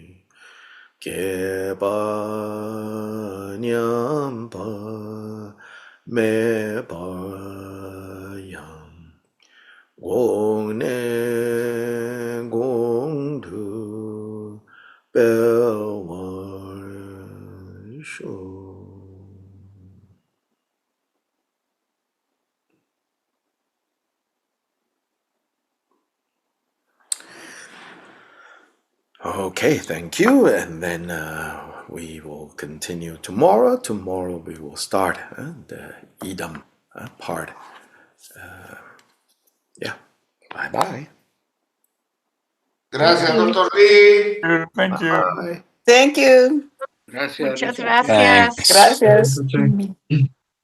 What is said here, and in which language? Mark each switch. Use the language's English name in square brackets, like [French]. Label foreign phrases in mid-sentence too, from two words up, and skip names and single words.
[English] Ge Ba Nyam Ba Me Ba Yam Gong Ne Gong Tu Bel Wan Shu. Okay, thank you. And then we will continue tomorrow. Tomorrow we will start the idam part. Yeah. Bye-bye. Gracias, Thank you. Dr. Lee. Thank you. Bye. Thank you. Gracias. [Spanish] Muchas Richard. gracias. [English] Thanks. Gracias.